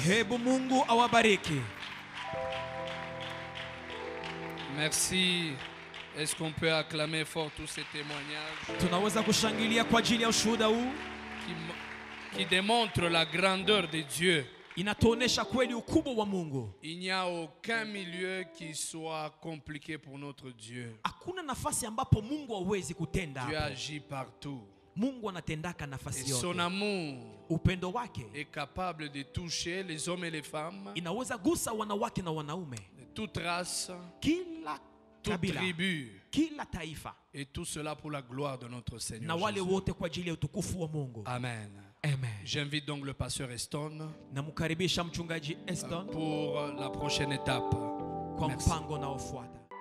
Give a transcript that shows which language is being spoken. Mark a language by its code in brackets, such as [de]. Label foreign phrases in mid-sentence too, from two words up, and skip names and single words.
[sw] Hebu Mungu awabariki. [fr] Merci. Est-ce qu'on peut acclamer fort tous ces témoignages? [sw] Tunaweza kushangilia kwa ajili ya ushuhuda huu [fr] qui démontre la grandeur de Dieu. [sw] Inatuonesha kweli ukubwa wa Mungu. [fr] Il n'y a aucun milieu qui soit compliqué pour notre Dieu. [sw] Hakuna nafasi ambapo Mungu hawezi kutenda. [fr] Dieu agit partout. [sw] Mungu anatendaka nafasi yote. [fr] Et son amour [sw] upendo wake [fr] est capable de toucher les hommes et les femmes. [sw] Inaweza gusa wanawake na wanaume. [fr] De toute race, [sw] kila kabila, [fr] tribu, [sw] kila taifa. [fr] Et tout cela pour la gloire de notre Seigneur. [sw] Na wale wote kwa ajili ya utukufu wa Mungu. Amen. Amen. [fr] J'invite donc le pasteur Eston [sw] namkaribisha mchungaji Eston [fr] pour la prochaine étape. [sw] Kwa mpango unaofuata.